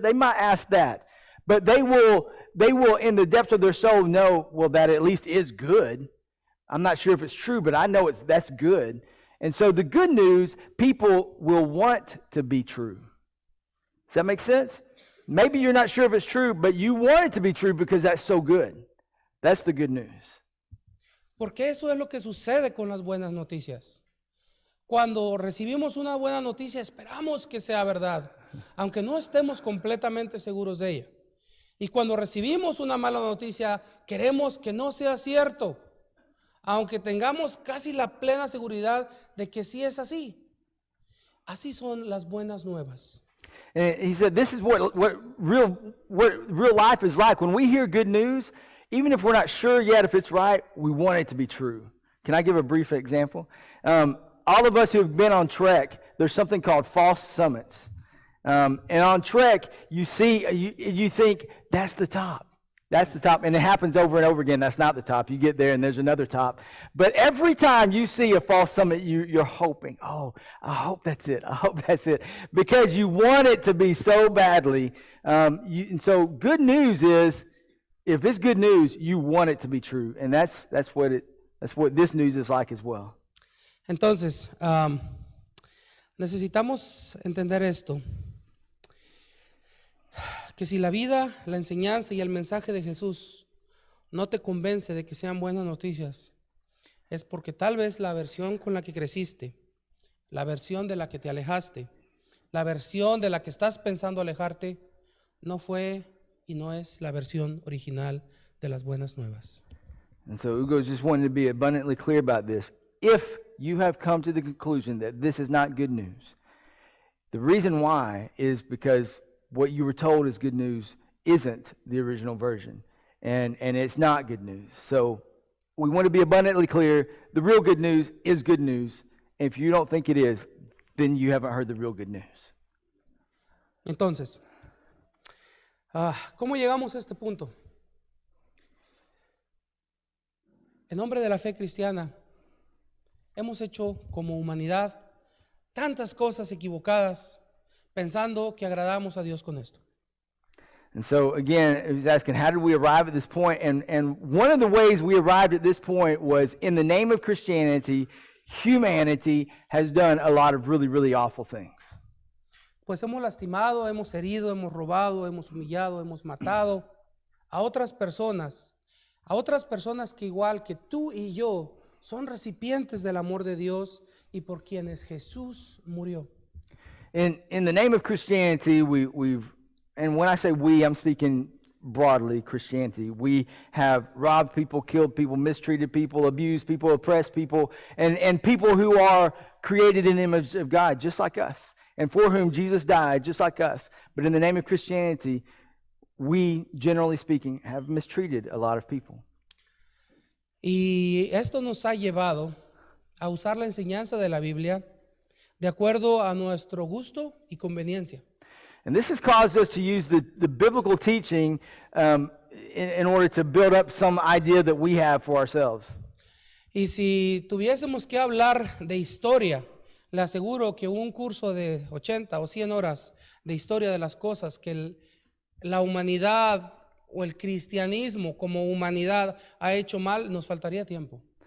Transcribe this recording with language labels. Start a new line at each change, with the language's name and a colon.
English: They might ask that. But they will in the depths of their soul know, well, that at least is good. I'm not sure if it's true, but I know that's good. And so the good news, people will want to be true. Does that make sense? Maybe you're not sure if it's true, but you want it to be true because that's so good. That's the good news.
Spanish: Porque eso es lo que sucede con las buenas noticias. Cuando recibimos una buena noticia, esperamos que sea verdad, aunque no estemos completamente seguros de ella. Y cuando recibimos una mala noticia, queremos que no sea cierto, aunque tengamos casi la plena seguridad de que sí es así. Así son las buenas nuevas.
English: And he said, this is what real life is like. When we hear good news, even if we're not sure yet if it's right, we want it to be true. Can I give a brief example? All of us who have been on Trek, there's something called false summits. And on Trek, you see, you think, that's the top. That's the top. And it happens over and over again. That's not the top. You get there and there's another top. But every time you see a false summit, you're hoping, oh, I hope that's it. I hope that's it. Because you want it to be so badly. And so good news is, if it's good news, you want it to be true. And that's what this news is like as well.
Spanish: Entonces, necesitamos entender esto. Que si la vida, la enseñanza y el mensaje de Jesús no te convence de que sean buenas noticias, es porque tal vez la versión con la que creciste, la versión de la que te alejaste, la versión de la que estás pensando alejarte, no fue y no es la versión original de las buenas nuevas.
English: And so Ugo's just wanting to be abundantly clear about this. If you have come to the conclusion that this is not good news, the reason why is because what you were told is good news isn't the original version, and it's not good news. So we want to be abundantly clear. The real good news is good news. If you don't think it is, then you haven't heard the real good news.
Spanish: Entonces, ¿cómo llegamos a este punto? En nombre de la fe cristiana, hemos hecho como humanidad tantas cosas equivocadas pensando que agradamos a Dios con esto.
English: And so again, he was asking, how did we arrive at this point? And one of the ways we arrived at this point was in the name of Christianity, humanity has done a lot of really, really awful things.
Spanish: Pues hemos lastimado, hemos herido, hemos robado, hemos humillado, hemos matado a otras personas que igual que tú y yo son recipientes del amor de Dios y por quienes Jesús murió.
English: In the name of Christianity, we've, and when I say we, I'm speaking broadly Christianity. We have robbed people, killed people, mistreated people, abused people, oppressed people, and people who are created in the image of God, just like us, and for whom Jesus died, just like us. But in the name of Christianity, we, generally speaking, have mistreated a lot of people.
Spanish: Y esto nos ha llevado a usar la enseñanza de la Biblia de acuerdo a nuestro gusto y conveniencia.
English: And this has caused us to use the biblical teaching in order to build up some idea that we have for ourselves.
Spanish: Y si tuviésemos que hablar de historia, le aseguro que un curso de 80 o 100 horas de historia de las cosas que la humanidad o el cristianismo como humanidad ha hecho mal, nos faltaría tiempo.